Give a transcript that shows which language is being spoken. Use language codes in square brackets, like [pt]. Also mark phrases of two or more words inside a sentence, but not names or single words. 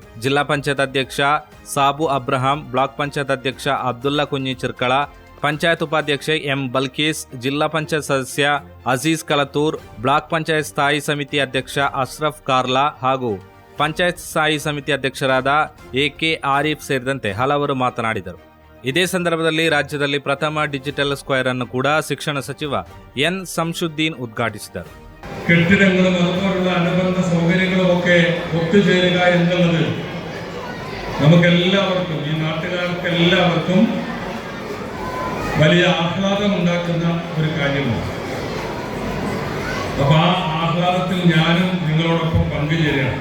[kn] ಜಿಲ್ಲಾ ಪಂಚಾಯತ್ ಅಧ್ಯಕ್ಷ ಸಾಬು ಅಬ್ರಹಾಂ, ಬ್ಲಾಕ್ ಪಂಚಾಯತ್ ಅಧ್ಯಕ್ಷ ಅಬ್ದುಲ್ಲಾ ಕುಂಜಿ ಚಿರ್ಕಳ, ಪಂಚಾಯತ್ ಉಪಾಧ್ಯಕ್ಷೆ ಎಂ ಬಲ್ಕೀಸ್, ಜಿಲ್ಲಾ ಪಂಚಾಯತ್ ಸದಸ್ಯ ಅಜೀಜ್ ಕಲತೂರ್, ಬ್ಲಾಕ್ ಪಂಚಾಯತ್ ಸ್ಥಾಯಿ ಸಮಿತಿ ಅಧ್ಯಕ್ಷ ಅಶ್ರಫ್ ಕಾರ್ಲಾ ಹಾಗೂ ಪಂಚಾಯತ್ ಸ್ಥಾಯಿ ಸಮಿತಿ ಅಧ್ಯಕ್ಷರಾದ ಎಕೆ ಆರಿಫ್ ಸೇರಿದಂತೆ ಹಲವರು ಮಾತನಾಡಿದರು. ಇದೇ ಸಂದರ್ಭದಲ್ಲಿ ರಾಜ್ಯದಲ್ಲಿ ಪ್ರಥಮ ಡಿಜಿಟಲ್ ಸ್ಕ್ವೇರ್ ಅನ್ನು ಕೂಡ ಶಿಕ್ಷಣ ಸಚಿವ ಎನ್ ಶಂಸುದ್ದೀನ್ ಉದ್ಘಾಟಿಸಿದರು. [ml] കെട്ടിടങ്ങളും അതുപോലുള്ള അനുബന്ധ സൗകര്യങ്ങളുമൊക്കെ ഒത്തുചേരുക എന്നുള്ളത് നമുക്കെല്ലാവർക്കും, ഈ നാട്ടുകാർക്കെല്ലാവർക്കും വലിയ ആഹ്ലാദമുണ്ടാക്കുന്ന ഒരു കാര്യമാണ്. അപ്പൊ ആ ആഹ്ലാദത്തിൽ ഞാനും നിങ്ങളോടൊപ്പം പങ്കുചേരുകയാണ്.